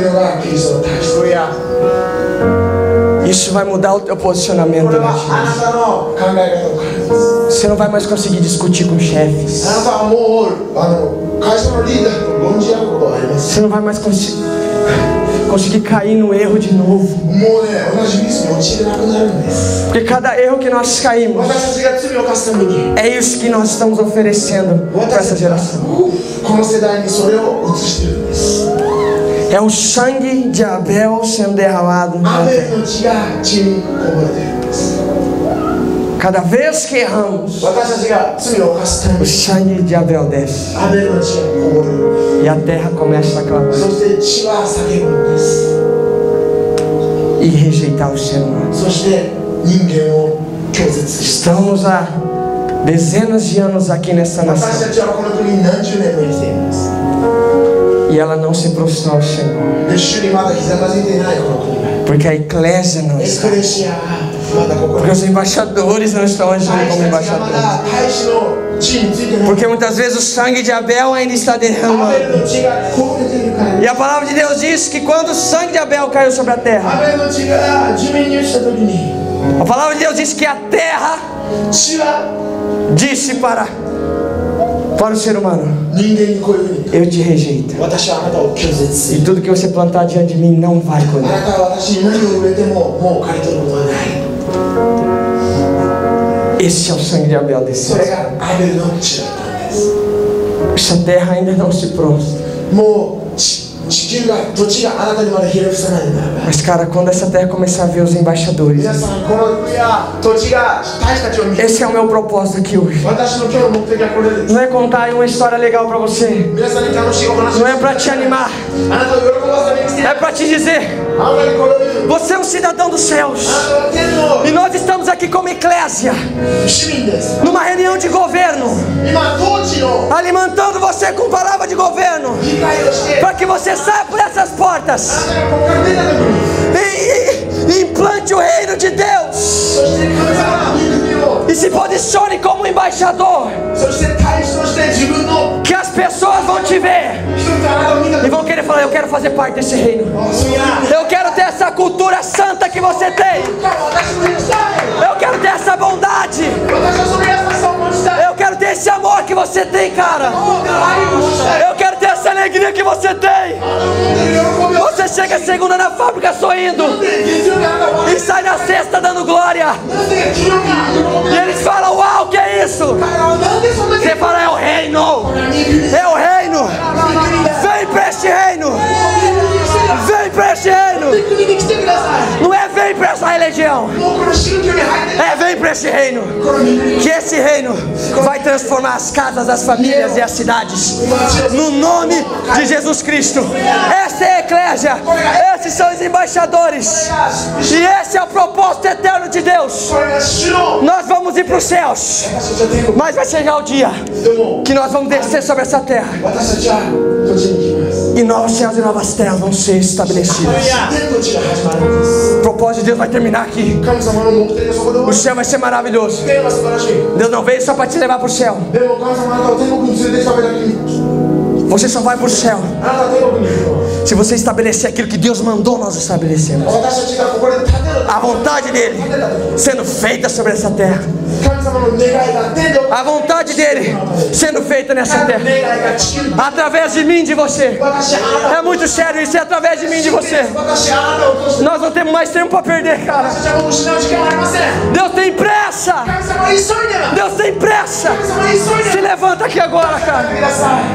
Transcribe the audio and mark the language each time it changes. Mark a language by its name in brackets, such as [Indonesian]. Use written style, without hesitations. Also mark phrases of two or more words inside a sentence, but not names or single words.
[Portuguese] Isso vai mudar o teu posicionamento na gente. Você não vai mais conseguir discutir com chefes. Você não vai mais conseguir conseguir cair no erro de novo. [Japanese] もうね、同じミスに陥れなくなるんです。 [Portuguese] Porque cada erro que nós caímos [Japanese] 私たちが罪を犯すために、 [Portuguese] é isso que nós estamos oferecendo para essa geração. [Japanese] この世代にそれを移してるんです。 [Portuguese] É o sangue de Abel sendo derramado [Japanese] ア [Portuguese] na [Japanese] ベ [Portuguese] terra. [Japanese] ルの血が地にこぼれているんです。 [Portuguese] Cada vez que erramos, [Japanese] 私たちが罪を犯すため [Portuguese] o [Japanese] に、 [Portuguese] sangue de Abel desce [Japanese] アベルの血がこぼれる。 [Portuguese] e a terra começa a clamar [Japanese] そして血は叫ぶんです。 [Portuguese] e rejeitar o ser humano. [Japanese] そして人間を拒絶した。 [Portuguese] Estamos há dezenas de anos aqui nessa [Japanese] 私 [Portuguese] nação [Japanese] たちはこの国に何十年も生きています。 [Portuguese] e ela não se prostrou ao Senhor, [Japanese] で、主にまだひざまずいていないこの国は。 [Portuguese] porque a eclésia não [Japanese] エ [Portuguese] está, [Japanese] クレシアはまだここに。 [Portuguese] porque os embaixadores não estão agindo [Japanese] 大 [Portuguese] como [Japanese] 使たちがま [Portuguese] embaixadores, [Japanese] だ大使の地位についてない。 [Portuguese] porque muitas vezes o sangue de Abel ainda está [Japanese] アベ [Portuguese] derramando. [Japanese] ルの血がこぼれているから。 [Portuguese] E a palavra de Deus diz que quando o sangue de Abel caiu sobre a [Japanese] ア [Portuguese] terra, [Japanese] ベルの血が地面に落ちた時に、 [Portuguese] a palavra de Deus diz que a terra [Japanese] 血は [Portuguese] disse para o ser humano: [Japanese] 人間にこういうふうに、 [Portuguese] eu te rejeito, [Japanese] 私はあなたを拒絶す [Portuguese] e [Japanese] る。 [Portuguese] tudo que você plantar diante de mim não vai [Japanese] あ [Portuguese] colher. [Japanese] なたは私に何を植えてももう刈り取ることはない。 [Portuguese] Esse é o sangue de Abel [Japanese] そ [Portuguese] descendo. [Japanese] れがアベルの血だったんです。 [Portuguese] Essa terra ainda não se prostra. [Japanese] もう地球が土地があなたにまでひれ伏さないんだ。 [Portuguese] Mas cara, quando essa terra começar a ver os embaixadores, [Japanese] 皆さん、この国や土地が大使たちを見て、 [Portuguese] esse é o meu propósito aqui hoje. [Japanese] 私の今日の目的はこれです。 [Portuguese] Não é contar aí uma história legal pra você, [Japanese] 皆さんに楽しいお話を [Portuguese] não é pra te animar, [Japanese] あなたを喜ばすために来て、 [Portuguese] é pra te dizer: [Japanese] あなたにこれを言う。 [Portuguese] você é um cidadão dos céus. [Japanese] あなたは天の [Portuguese] E nós estamos aqui como eclésia, [Japanese] 市民です。 [Portuguese] numa reunião de governo, [Japanese] 今、統治の [Portuguese] alimentando você com palavra de governo, [Japanese] 議会をして、 [Portuguese] para que você saia por essas [Japanese] あ [Portuguese] portas [Japanese] なたがここから出た時に、 [Portuguese] e implante o reino de Deus [Japanese] そして神様の御国を、 [Portuguese] e se posicione como embaixador, [Japanese] そして大使として自分の [Portuguese] que as pessoas vão te ver [Japanese] 一つあなたを見た [Portuguese] e [Japanese] 時に、 [Portuguese] vão querer falar: eu quero fazer parte desse reino, [Japanese] いや、 [Portuguese] eu quero ter essa cultura santa que você tem, [Japanese] 私も行きたい。 [Portuguese] eu quero ter essa bondade, [Japanese] 私はその優しさを持ちたい。 [Portuguese] eu quero ter esse amor que você tem, cara, [Japanese] もう愛を持ちたい。 [Portuguese] eu quero ter essa alegria que você tem. [Japanese] あなたの持っている喜びを。 [Portuguese] Você chega segunda na fábrica sorrindo [Japanese] なんで月曜日あなたは [Portuguese] e sai na sexta dando glória, [Japanese] なんで金曜日喜び [Portuguese] e eles falam: uau, que é isso? [Japanese] 彼らはなんでそんなに [Portuguese] Você fala: é o reino, é o reino, vem pra este reino, vem pra este reino. [Japanese] 国に来てください。 [Portuguese] Não é vem pra essa religião, [Japanese] もうこの宗教に入って [Portuguese] é vem pra este reino. [Japanese] この御国に [Portuguese] Que esse reino vai transformar as casas, as famílias e as cidades no nome de Jesus Cristo. Essa é a eclésia, esses são os embaixadores, e esse é o propósito eterno de Deus. [Japanese] これが主の [Portuguese] Nós vamos ir para os céus, [Japanese] 私たちは天国 [Portuguese] mas vai chegar o dia [Japanese] でも [Portuguese] que nós vamos descer sobre essa terra [Japanese] 私たちは土地に行きます。 [Portuguese] e novos céus e novas terras vão ser estabelecidos. [Japanese] 天の地が始まるんです。 [Portuguese] O propósito de Deus vai terminar aqui. [Japanese] 神様の目的がそこで終わ [Portuguese] O [Japanese] る。 [Portuguese] céu vai ser maravilhoso. [Japanese] 天は素晴らしい。 [Portuguese] Deus não veio só para te levar para o céu. [Japanese] でも神様あなたを天国に連れて行くためだけに、 [Portuguese] Você só vai para o céu [Japanese] あなたは天国に行くの。 [Portuguese] se você estabelecer aquilo que Deus mandou nós estabelecermos. [Japanese] 私たちがここで建てる [Portuguese] A vontade dele [Japanese] 建てた時、 [Portuguese] sendo feita sobre essa terra. [Japanese] 神様の願いが天で行わ [Portuguese] A vontade dele sendo feita nessa [Japanese] れる [Portuguese] terra. [Japanese] 願いが地球に。 [Portuguese] Através de mim, de você. [Japanese] 私あなた [Portuguese] É muito sério isso, é através de mim, de você. [Japanese] 私あなたを通して [Portuguese] Nós não temos mais tempo para perder, cara. [Japanese] 私たちはもう失う時間はありません。 [Portuguese] Deus tem pressa. [Japanese] 神様は急いでます。 [Portuguese] Deus tem pressa. [Japanese] 神様は急いでます。 [Portuguese] Se levanta aqui agora, cara. [Japanese] ください。